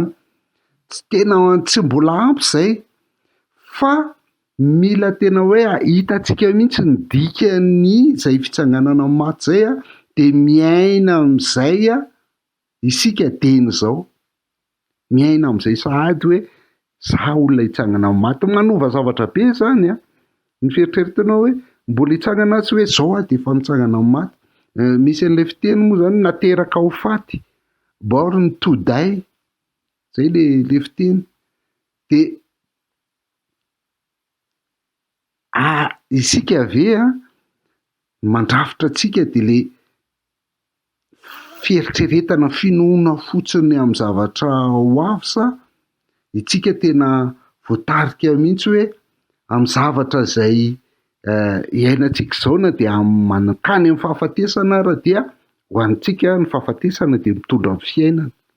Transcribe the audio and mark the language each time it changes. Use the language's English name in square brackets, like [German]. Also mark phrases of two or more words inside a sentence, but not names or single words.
[Malagasy] Tsy mbola ampy izay, fa mila tena hoe hitantsika mihitsy ny dikany izay fitsanganana maty zay de miaina amin'izay isika teny zao. Miaina amin'izay sahady hoe za olona hitsangana maty, manova zavatra be zany ny fieritreretanao hoe mbola hitsangana tsy hoe zao de efa mitsangana maty. Misy an'ilay fiteny moa zany nateraka ho faty, [English] born to die, [Malagasy] zay le fiteny. De isika ave mandrafitra atsika de le fieritreretana finoana fotsiny amin'ny zavatra ho avy, sa itsika tena voatarika mihitsy hoe amin'ny zavatra izay iainantsika izao na dia mankany amin'ny fahafatesana ara dia ho antsika ny fahafatesana de mitondra amin'ny fiainana.